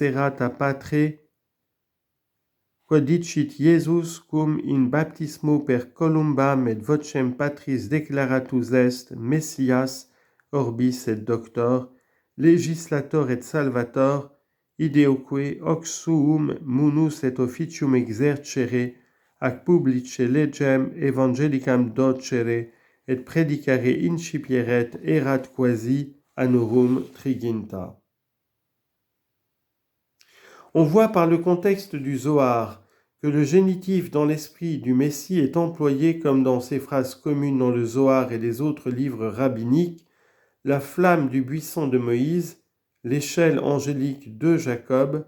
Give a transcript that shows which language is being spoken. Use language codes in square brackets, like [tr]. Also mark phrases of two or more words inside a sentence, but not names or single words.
[la] erat a patre, quod dicit Iesus cum in baptismo per columbam et vocem Patris declaratus est Messias orbis et doctor, legislator et salvator, ideoque hoc suum munus et officium exercere, ac publice legem evangelicam docere, et predicare incipieret erat quasi annorum triginta. [fr] On voit par le contexte du Zohar que le génitif dans l'esprit du Messie est employé comme dans ces phrases communes dans le Zohar et les autres livres rabbiniques, la flamme du buisson de Moïse, l'échelle angélique de Jacob.